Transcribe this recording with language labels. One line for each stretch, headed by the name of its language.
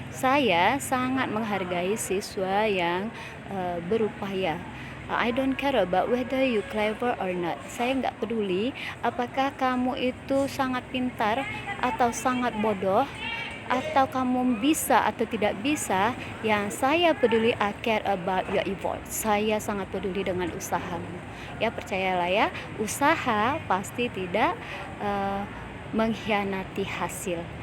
Indonesian: Saya sangat menghargai siswa yang berupaya.
English: I don't care about whether you clever or not.
Indonesian: Saya nggak peduli apakah kamu itu sangat pintar atau sangat bodoh, atau kamu bisa atau tidak bisa. Yang saya peduli,
English: I care about your effort.
Indonesian: Saya sangat peduli dengan usahamu. Ya, percayalah ya, usaha pasti tidak mengkhianati hasil.